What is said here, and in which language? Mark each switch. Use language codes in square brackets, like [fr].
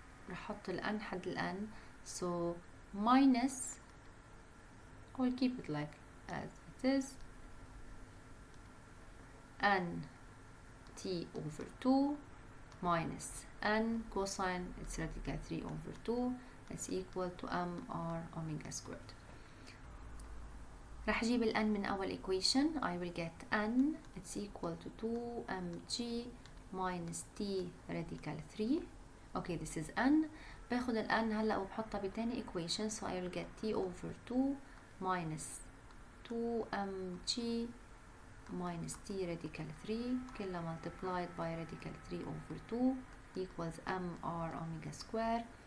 [ar] رح احط الان حد الان, [en] so minus, I will keep it like as it is, n t over 2 minus n cosine it's radical 3 over 2 it's equal to mr omega squared. [ar] راح اجيب الان من اول equation. [en] I will get n it's equal to 2 mg minus t radical 3. okay, this is n. [ar] باخد الان هلا وبحطها بتاني [en] equation, so I will get t over 2 minus 2 mg minus t radical 3 [ar] كلها [en] multiplied by radical 3 over 2 equals mr omega square.